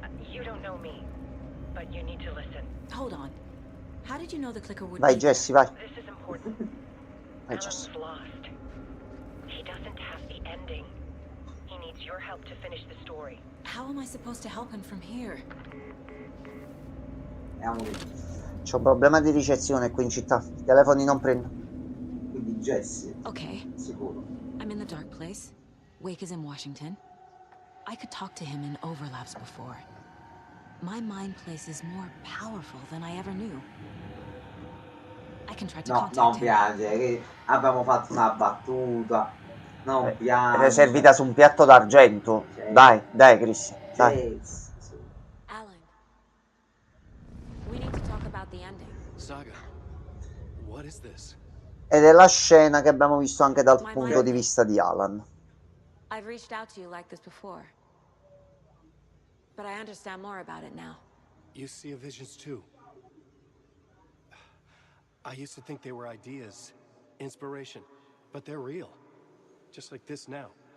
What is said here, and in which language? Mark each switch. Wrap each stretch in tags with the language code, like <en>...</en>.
<en>You don't know me, but you need to listen. Hold on. How did you know the clicker would</en> <it>Vai</it> <en>be</en> <it>Jesse, vai.</it> <en>This is important.</en> <it>Vai Jesse.</it> <en>Alan's lost. He doesn't have the ending. He needs your help to finish the story. How am I supposed to help him from here?</en> <it>C'ho un problema di ricezione qui in città. I telefoni non prendono. Quindi Jesse.</it> <en>Okay.</en> <it>Sicuro.</it> <en>I'm in the dark place. Wake is in Washington. I could talk to him in overlaps before. My mind place is more powerful than I ever knew. I can try to</en> <it>No,</it> <en>contact</en> <it>non</it> <en>him.</en> <it>piange, che abbiamo fatto una battuta. Non piange. È servita su un piatto d'argento. Dai, Chris. Dai.</it> <en>Alan, we need to talk about the ending. Saga, what is this?</en> <it>Ed è la scena che abbiamo visto anche dal punto di vista di Alan.</it> <en>I've reached out to you like this before. But I understand more about it now. You see visions too. I used to think they were ideas, inspiration, but they're real. Just like this now.</en>